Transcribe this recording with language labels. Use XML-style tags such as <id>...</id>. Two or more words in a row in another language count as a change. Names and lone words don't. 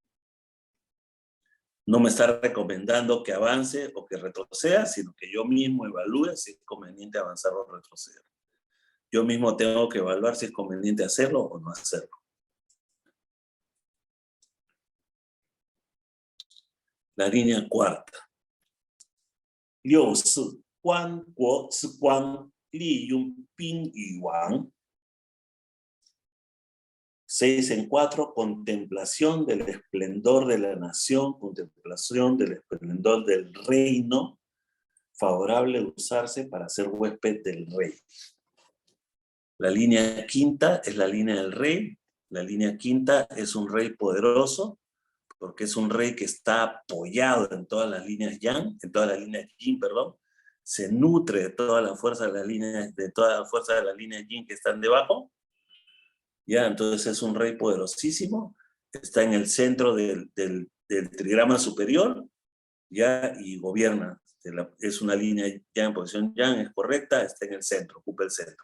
<es>No me está recomendando que avance o que retroceda, sino que yo mismo evalúe si es conveniente avanzar o retroceder. Yo mismo tengo que evaluar si es conveniente hacerlo o no hacerlo. La línea cuarta.</es> <zh>六是观国之光，利用兵与王。</zh> <es>6 en 4, contemplación del esplendor de la nación, contemplación del esplendor del reino, favorable a usarse para ser huésped del rey. La línea quinta es la línea del rey. La línea quinta es un rey poderoso, porque es un rey que está apoyado en todas las líneas yang, en todas las líneas yin, perdón, se nutre de toda la fuerza de las líneas, yin que están debajo, ya, entonces es un rey poderosísimo, está en el centro del trigrama superior, ya, y gobierna, es una línea yang en posición yang, es correcta, está en el centro, ocupa el centro.</es>